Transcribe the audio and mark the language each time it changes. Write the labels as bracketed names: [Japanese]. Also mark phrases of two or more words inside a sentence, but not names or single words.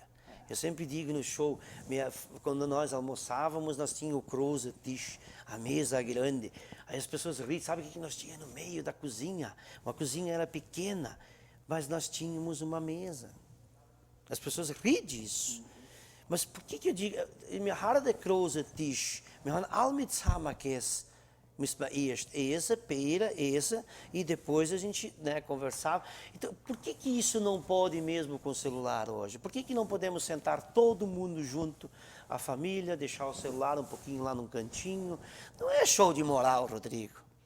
[Portuguese] Eu sempre digo no show, quando nós almoçávamos, nós tínhamos o [German] Große Tisch, [Portuguese] a mesa grande. Aí as pessoas riam, sabe o que nós tínhamos no meio da cozinha? Uma cozinha era pequena, mas nós tínhamos uma mesa. As pessoas riem disso. Mas por que eu digo, [German] wir haben den Große Tisch, wir haben all mit zusammengegessen. Müssen wir erst [Portuguese] essa, pera, essa, e depois a gente, né, conversava. Então, por que isso não pode mesmo com o celular hoje? Por que não podemos sentar todo mundo junto, a família, deixar o celular um pouquinho lá num cantinho? Não é show de moral, Rodrigo.